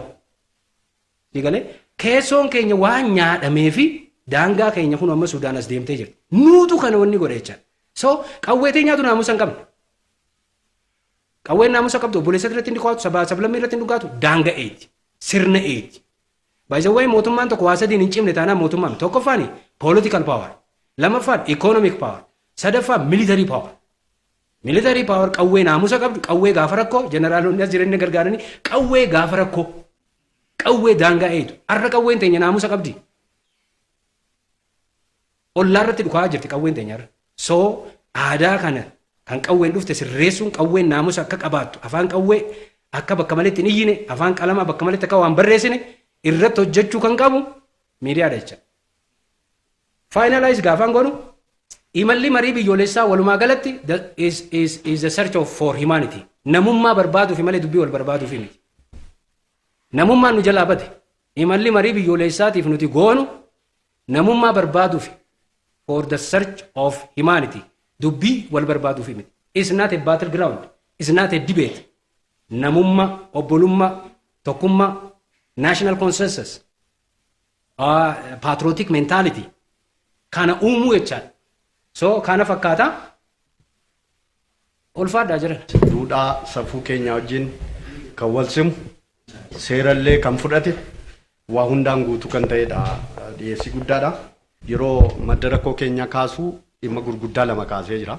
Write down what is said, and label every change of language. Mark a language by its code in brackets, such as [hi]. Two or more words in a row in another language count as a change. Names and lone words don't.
[om] Digalee keessoon keenya waan nyaadhamee fi daangaa keenya kun amma Sudaan as deemtee jirti. Nuutu kana wanni godhe jecha. So qawweetii nyaatu naamusa hin qabne. Qawween naamusa qabdu obboleessa irratti hin dhukaatu, sablammii irratti hin dhukaatu, daangaa eeti, sirna eeti. Baay'ee mootummaan tokko waa sadiin hin cimne taanaan mootummaan tokkoffaan [en] political power, [om] lamaffaan [en] economic power, [om] sadaffaan [en] military power. Military power [om] qawwee naamusa qabdu, qawwee gaafa rakkoo jeneraalonni as jireenya gargaaranii qawwee gaafa rakkoo, qawwee daangaa eetu. Har'a qawween teenya naamusa qabdi. Ollaa irratti dhukaa jirti qawween teenya irra. So aadaa kana kan qawween dhufte sirreessuun qawween naamusa akka qabaattu afaan qawwee akka bakka maletti hin iyyine afaan qalamaa bakka maletti akka waan barreessine irratti hojjechuu kan qabu miidiyaadha jecha. Finalize gaafaan godhu imalli marii biyyoolessaa walumaa galatti [en] is the search for humanity. [om] Namummaa barbaaduuf malee dubbii wal barbaaduuf miti. Namummaan nu jalaa bade imalli marii biyyoolessaatiif nuti goonu namummaa barbaaduuf [en] for the search of humanity. [om] Dubbii wal barbaaduuf miti. [en] It's not a battleground. It's not a debate. [om] Namummaa, obbolummaa, tokkummaa, [en] national consensus, patriotic mentality. [om] Kana uumuu jechaadha. So kana fakkaataa ulfaadhaa jiran. Duudhaa safuu keenya wajjin kan wal simu seerallee kan fudhate waa hundaan guutuu kan ta'edha. Dhiyeessii guddaadha. Yeroo madda rakkoo keenya kaasuu dhimma gurguddaa lama kaasee jira.